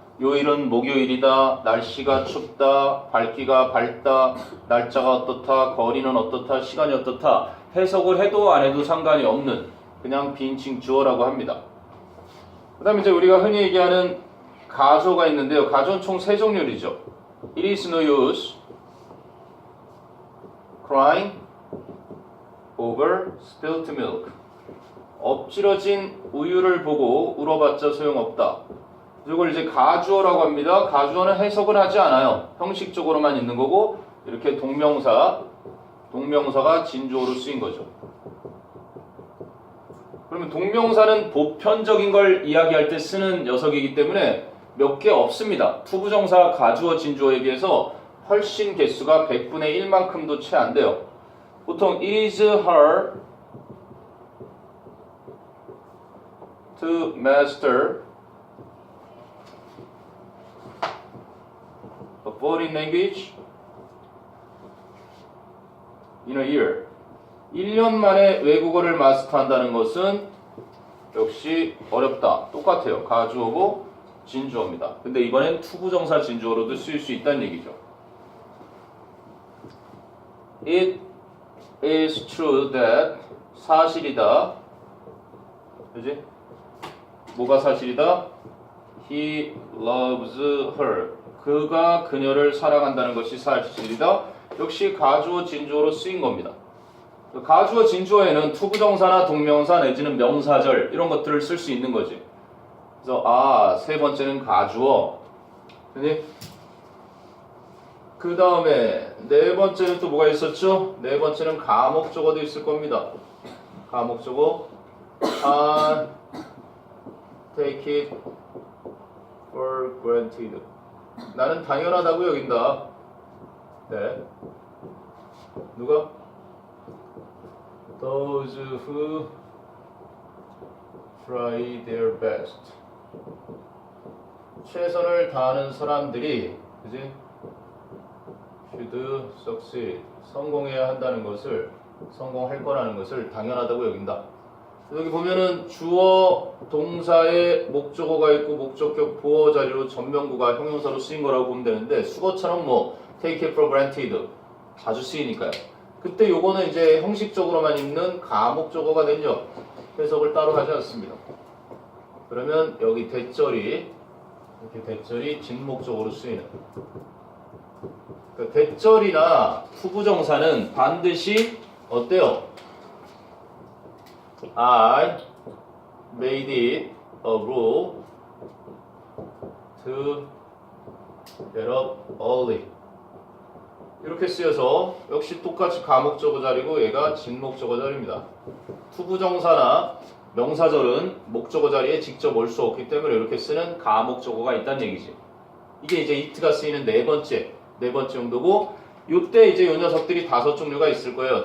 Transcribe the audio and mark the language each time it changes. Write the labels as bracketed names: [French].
[Korean] 요일은 목요일이다. 날씨가 춥다. 밝기가 밝다. 날짜가 어떻다. 거리는 어떻다. 시간이 어떻다. 해석을 해도 안 해도 상관이 없는 그냥 비인칭 주어라고 합니다. 그 다음에 이제 우리가 흔히 얘기하는 가조가 있는데요. 가조는 총 3종류이죠. [English] It is no use crying over spilt milk. [Korean] 엎질러진 우유를 보고 울어봤자 소용없다. 이걸 이제 가주어라고 합니다. 가주어는 해석을 하지 않아요. 형식적으로만 있는 거고 이렇게 동명사가 진주어로 쓰인 거죠. 그러면 동명사는 보편적인 걸 이야기할 때 쓰는 녀석이기 때문에 몇 개 없습니다. 투부정사, 가주어, 진주어에 비해서 훨씬 개수가 100분의 1만큼도 채 안 돼요. 보통 [English] it is her to master a foreign language in a year. [Korean] 1년 만에 외국어를 마스터한다는 것은 역시 어렵다. 똑같아요. 가주어고 진주어입니다. 근데 이번엔 투부정사 진주어로도 쓰일 수 있다는 얘기죠. [English] It is true that [Korean] 사실이다. 그지? 뭐가 사실이다? [English] He loves her. [Korean] 그가 그녀를 사랑한다는 것이 사실이다. 역시 가주어 진주어로 쓰인 겁니다. 가주어 진주어에는 투부정사나 동명사 내지는 명사절 이런 것들을 쓸 수 있는 거지. 그래서 세 번째는 가주어. 그 다음에 네 번째는 또 뭐가 있었죠? 네 번째는 가목적어도 있을 겁니다. 가목적어. [English] I take it for granted. [Korean] 나는 당연하다고 여긴다. 네. 누가? [English] Those who try their best. [Korean] 최선을 다하는 사람들이, 그지? [English] should succeed. [Korean] 성공해야 한다는 것을, 성공할 거라는 것을 당연하다고 여긴다. 여기 보면은 주어, 동사에 목적어가 있고 목적격 보어 자리로 전명구가 형용사로 쓰인 거라고 보면 되는데 수거처럼 뭐 [English] take it for granted [Korean] 자주 쓰이니까요. 그때 요거는 이제 형식적으로만 있는 가목적어가 되죠. 해석을 따로 하지 않습니다. 그러면 여기 대절이 이렇게 대절이 진목적으로 쓰이는. 그러니까 대절이나 투부정사는 반드시 어때요? [English] I made it a rule to get up early. [Korean] 이렇게 쓰여서 역시 똑같이 가목적어 자리고 얘가 진목적어 자리입니다. 투부정사나 명사절은 목적어 자리에 직접 올 수 없기 때문에 이렇게 쓰는 가목적어가 있다는 얘기지. 이게 이제 it가 쓰이는 네 번째 정도고 이때 이제 이 녀석들이 5종류가 있을 거예요.